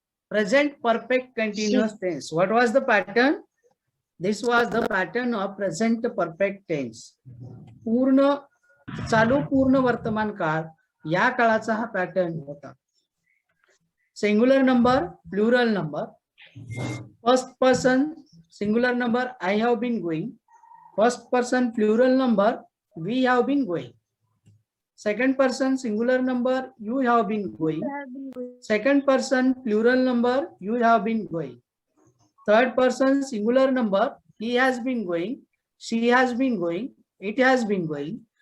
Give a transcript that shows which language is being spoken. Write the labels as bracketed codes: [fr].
[en] Present perfect continuous tense. What was the pattern? This was the pattern of present perfect tense. [mr] पूर्ण चालू पूर्ण वर्तमान काळ या काळाचा हा पॅटर्न होता. [en] Singular number, plural number. First person singular number, I have been going. First person plural number, we have been going. Second person singular number, you have been going. Second person plural number, you have been going. Third person singular number, he has been going, she has been going, it has been going.